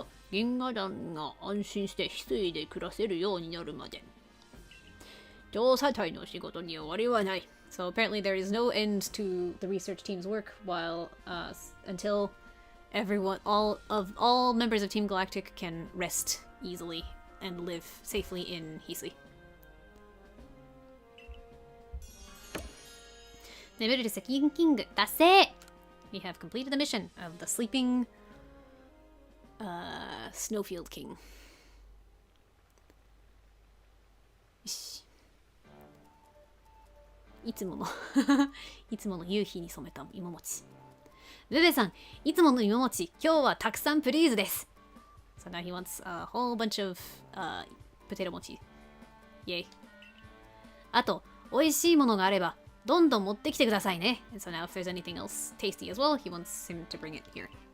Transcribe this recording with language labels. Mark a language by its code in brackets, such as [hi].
[ja] 銀河団が安心して翡翠で暮らせるようになるまで。調査隊の仕事に終わりはない。 [en] So apparently there is no end to the research team's work until all members of Team Galactic can rest easily and live safely in Hisui. [ja] レベルセキンキング達成 [en] We have completed the mission of the sleeping Snowfield King. [ja] よし。いつもの夕日に染めた芋餅。ルベさん、いつもの芋餅、今日はたくさんプリーズです。 [en] So now he wants a whole bunch of potato mochi. Yay. [ja] あと、美味しいものがあれば、どんどん持ってきてくださいね。 [en] And so now if there's anything else tasty as well, he wants him to bring it here.